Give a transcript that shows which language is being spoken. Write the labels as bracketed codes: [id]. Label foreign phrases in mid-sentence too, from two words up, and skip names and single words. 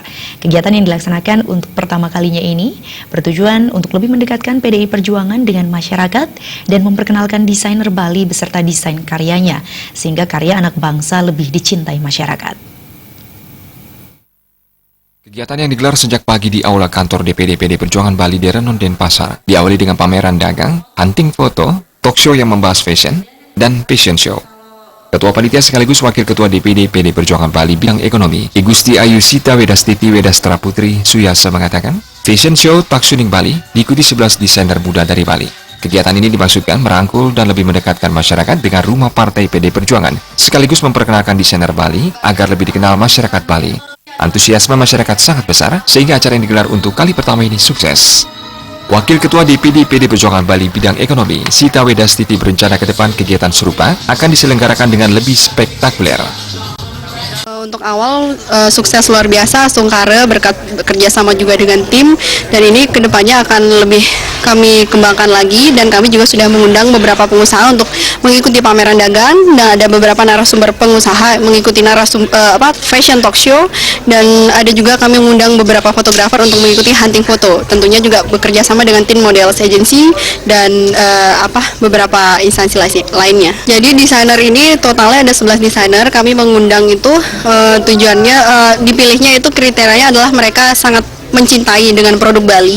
[id] Kegiatan yang dilaksanakan untuk pertama kalinya ini bertujuan untuk lebih mendekatkan PDI Perjuangan dengan masyarakat dan memperkenalkan desainer Bali beserta desain karyanya, sehingga karya anak bangsa lebih dicintai masyarakat. Kegiatan yang digelar sejak pagi di Aula Kantor DPD PDI Perjuangan Bali di Renon Denpasar diawali dengan pameran dagang, hunting foto, [en] talk show [id] yang membahas fashion, dan [en] fashion show. [id] Ketua Panitia sekaligus Wakil Ketua DPD PDI Perjuangan Bali bidang ekonomi, I Gusti Ayu Sita Wedastiti Wedastra Putri Suyasa mengatakan, [en] fashion show [id] Taksuning Bali diikuti 11 desainer muda dari Bali. Kegiatan ini dimaksudkan merangkul dan lebih mendekatkan masyarakat dengan rumah partai PDI Perjuangan, sekaligus memperkenalkan desainer Bali agar lebih dikenal masyarakat Bali. Antusiasme masyarakat sangat besar sehingga acara yang digelar untuk kali pertama ini sukses. Wakil Ketua DPD PDI Perjuangan Bali bidang ekonomi, Sita Wedastiti berencana ke depan kegiatan serupa akan diselenggarakan dengan lebih spektakuler. Untuk awal sukses luar biasa, Sungkare berkat bekerja sama juga dengan tim, dan ini kedepannya akan lebih kami kembangkan lagi, dan kami juga sudah mengundang beberapa pengusaha untuk mengikuti pameran dagang, dan ada beberapa narasumber pengusaha mengikuti [en] fashion talk show, [id] dan ada juga kami mengundang beberapa fotografer untuk mengikuti hunting foto. Tentunya juga bekerja sama dengan tim [en] models agency [id] dan beberapa instansi lainnya. Jadi desainer ini totalnya ada 11 desainer. Kami mengundang itu tujuannya dipilihnya itu kriterianya adalah mereka sangat mencintai dengan produk Bali.